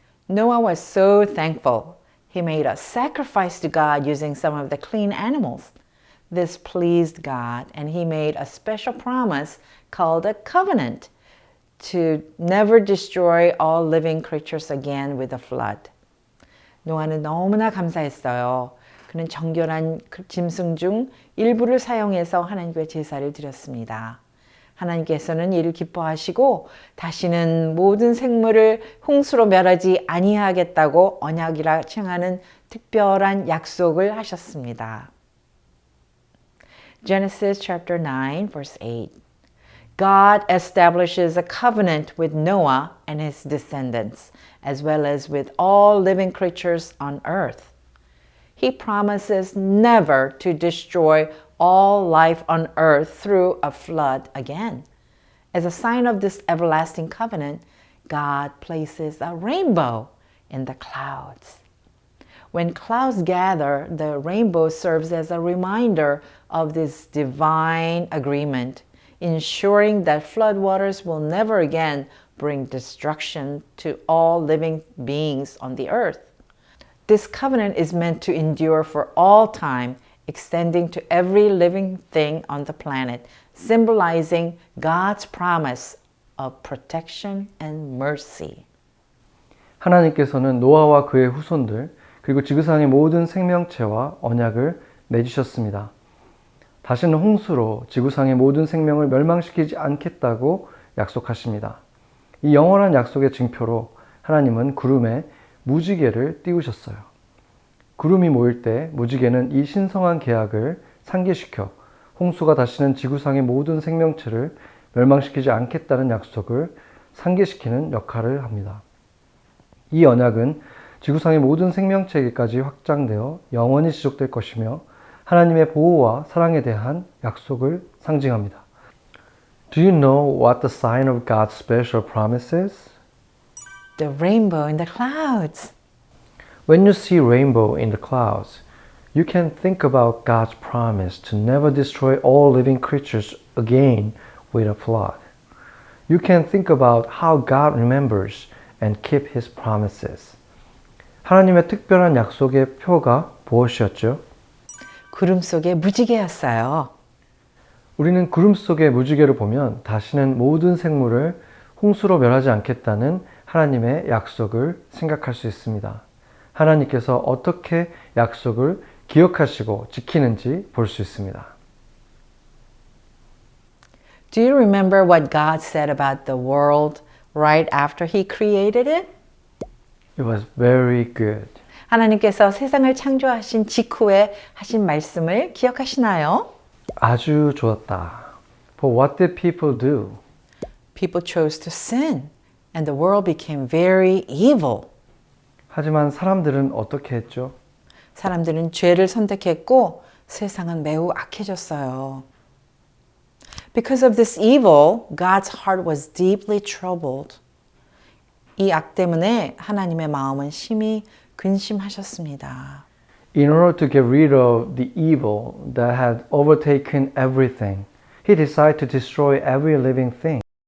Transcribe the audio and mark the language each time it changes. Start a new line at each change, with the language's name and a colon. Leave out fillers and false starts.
English: Noah was so thankful. He made a sacrifice to God using some of the clean animals. This pleased God, and he made a special promise called a covenant to never destroy all living creatures again with a flood.
Korean: 노아는 너무나 감사했어요. 그는 정결한 짐승 중 일부를 사용해서 하나님께 제사를 드렸습니다. 하나님께서는 이를 기뻐하시고 다시는 모든 생물을 홍수로 멸하지 아니하겠다고 언약이라 칭하는 특별한 약속을 하셨습니다.
English: Genesis chapter 9 verse 8. God establishes a covenant with Noah and his descendants, as well as with all living creatures on earth. He promises never to destroy all life on earth through a flood again. As a sign of this everlasting covenant, God places a rainbow in the clouds. When clouds gather, the rainbow serves as a reminder of this divine agreement, ensuring that floodwaters will never again bring destruction to all living beings on the earth. This covenant is meant to endure for all time, extending to every living thing on the planet, symbolizing God's promise of protection and mercy.
Korean: 하나님께서는 노아와 그의 후손들 그리고 지구상의 모든 생명체와 언약을 맺으셨습니다. 다시는 홍수로 지구상의 모든 생명을 멸망시키지 않겠다고 약속하십니다. 이 영원한 약속의 증표로 하나님은 구름에 무지개를 띄우셨어요. 구름이 모일 때 무지개는 이 신성한 계약을 상기시켜 홍수가 다시는 지구상의 모든 생명체를 멸망시키지 않겠다는 약속을 상기시키는 역할을 합니다. 이 언약은 지구상의 모든 생명체에게까지 확장되어 영원히 지속될 것이며 하나님의 보호와 사랑에 대한 약속을 상징합니다.
English: Do you know what the sign of God's special promise is? The rainbow in the clouds. When you see rainbow in the clouds, you can think about God's promise to never destroy all living creatures again with a flood. You can think about how God remembers and keep His promises.
Korean: 하나님의 특별한 약속의 표가 무엇이었죠? 구름 속의 무지개였어요. 우리는 구름 속의 무지개를 보면 다시는 모든 생물을 홍수로 멸하지 않겠다는 하나님의 약속을 생각할 수 있습니다. 하나님께서 어떻게 약속을 기억하시고 지키는지 볼 수 있습니다.
English: Do you remember what God said about the world right after He created it? It was very good.
Korean: 하나님께서 세상을 창조하신 직후에 하신 말씀을 기억하시나요? 아주 좋았다.
English: But what did people do? People chose to sin, and the world became very evil.
Korean: 하지만 사람들은 어떻게 했죠? 사람들은 죄를 선택했고 세상은 매우 악해졌어요.
English: Because of this evil, God's heart was deeply troubled.
Korean: 이 악 때문에 하나님의 마음은 심히 근심하셨습니다.
English: In order to get rid of the evil that had overtaken everything, He decided to destroy every living thing.